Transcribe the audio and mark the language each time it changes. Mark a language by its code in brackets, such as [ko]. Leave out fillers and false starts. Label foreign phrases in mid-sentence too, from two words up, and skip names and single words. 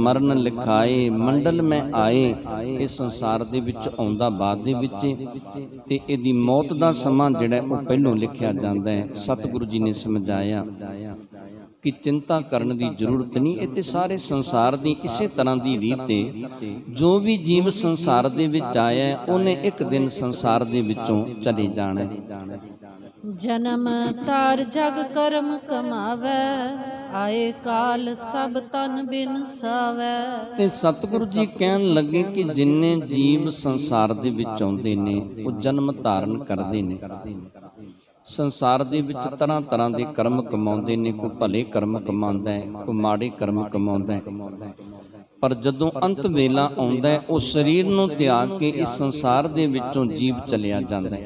[pa] ਮਰਨ ਲਿਖਾਏ ਮੰਡਲ ਮੈਂ ਆਏ, ਇਹ ਸੰਸਾਰ ਦੇ ਵਿੱਚ ਆਉਂਦਾ ਬਾਅਦ ਦੇ ਵਿੱਚ ਤੇ ਇਹਦੀ ਮੌਤ ਦਾ ਸਮਾਂ ਜਿਹੜਾ ਉਹ ਪਹਿਲੋਂ ਲਿਖਿਆ ਜਾਂਦਾ ਹੈ। ਸਤਿਗੁਰੂ ਜੀ ਨੇ ਸਮਝਾਇਆ ਕਿ ਚਿੰਤਾ ਕਰਨ ਦੀ ਜ਼ਰੂਰਤ ਨਹੀਂ। ਇਹ ਤੇ ਸਾਰੇ ਸੰਸਾਰ ਦੀ ਇਸੇ ਤਰ੍ਹਾਂ ਦੀ ਰੀਤ ਹੈ। ਜੋ ਵੀ ਜੀਵ ਸੰਸਾਰ ਦੇ ਵਿੱਚ ਆਇਆ ਉਹਨੇ ਇੱਕ ਦਿਨ ਸੰਸਾਰ ਦੇ ਵਿੱਚੋਂ ਚਲੇ ਜਾਣਾ ਹੈ। ਜਨਮ ਤਾਰ ਜਗ ਕਰਮ ਕਮਾਵੇ ਆਏ ਕਾਲ ਸਭ ਤਨ ਬਿਨ ਸਾਵੇ। ਤੇ ਸਤਿਗੁਰੂ ਜੀ ਕਹਿਣ ਲੱਗੇ ਕਿ ਜਿੰਨੇ ਜੀਵ ਸੰਸਾਰ ਦੇ ਵਿੱਚ ਆਉਂਦੇ ਨੇ ਉਹ ਜਨਮ ਧਾਰਨ ਕਰਦੇ ਨੇ। ਸੰਸਾਰ ਦੇ ਵਿੱਚ ਤਰ੍ਹਾਂ ਤਰ੍ਹਾਂ ਦੇ ਕਰਮ ਕਮਾਉਂਦੇ ਨੇ। ਕੋਈ ਭਲੇ ਕਰਮ ਕਮਾਉਂਦਾ ਹੈ, ਕੋਈ ਮਾੜੇ ਕਰਮ ਕਮਾਉਂਦਾ ਹੈ। ਪਰ ਜਦੋਂ ਅੰਤ ਵੇਲਾ ਆਉਂਦਾ ਹੈ ਉਹ ਸਰੀਰ ਨੂੰ ਤਿਆਗ ਕੇ ਇਸ ਸੰਸਾਰ ਦੇ ਵਿੱਚੋਂ ਜੀਵ ਚਲਿਆ ਜਾਂਦਾ ਹੈ।